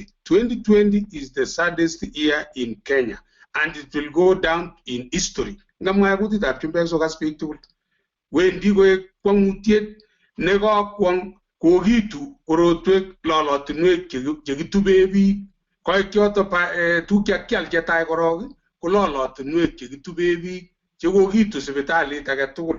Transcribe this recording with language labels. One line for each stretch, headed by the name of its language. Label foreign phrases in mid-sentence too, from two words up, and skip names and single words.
English: 2020 is the saddest year in Kenya, and it will go down in history. Ngamwa kuti tap chumbe so speak to.
Kalenjin: Wendi ko kwangutiet ne kwang kokitu korotwek lolotinwek chekitube biik koe kyoto tukya kyal chetai korok ko lolotinwek chekitube biik chekokitu sipitalit age tugul.